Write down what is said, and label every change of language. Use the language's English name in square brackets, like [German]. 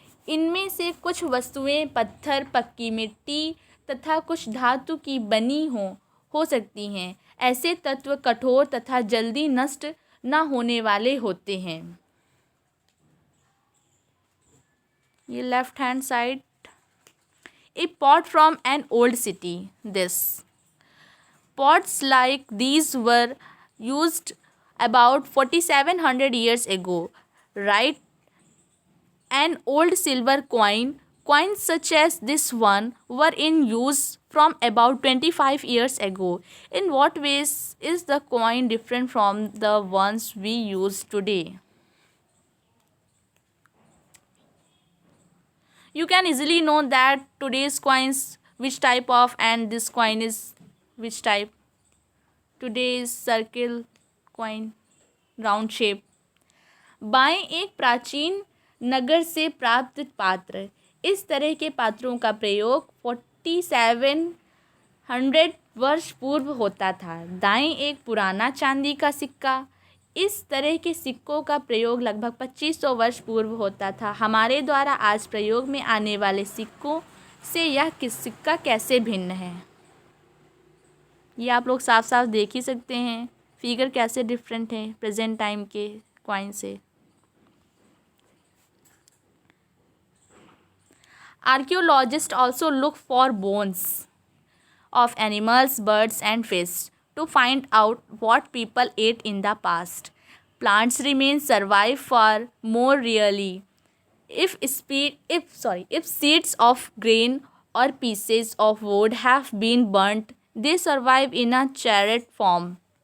[Hindi] इनमें से कुछ वस्तुएं पत्थर, पक्की मिट्टी तथा कुछ धातु की बनी हो सकती हैं। ऐसे तत्व कठोर तथा जल्दी नष्ट न होने वाले होते हैं। [English] ये left hand side a pot from an old city. This pots like these were used about 4700 years ago. Right? An old silver coins such as this one were in use from about 25 years ago. In what ways is the coin different from the ones we use today? You can easily know that today's coins which type of and this coin is which type. Today is circle coin, round shape. [Hindi] बाएं एक प्राचीन नगर से प्राप्त पात्र। इस तरह के पात्रों का प्रयोग 4700 वर्ष पूर्व होता था। दाएं एक पुराना चांदी का सिक्का। इस तरह के सिक्कों का प्रयोग लगभग 2500 वर्ष पूर्व होता था। हमारे द्वारा आज प्रयोग में आने वाले सिक्कों से यह सिक्का कैसे भिन्न है, ये आप लोग साफ साफ देख ही सकते हैं। फिगर कैसे डिफरेंट है प्रेजेंट टाइम के कॉइन से। [English] Archaeologists also look for bones of animals, birds and fish. to find out what people ate in the past. Plants remain survive for more rarely. If seeds of grain or pieces of wood have been burnt, they survive in a charred form.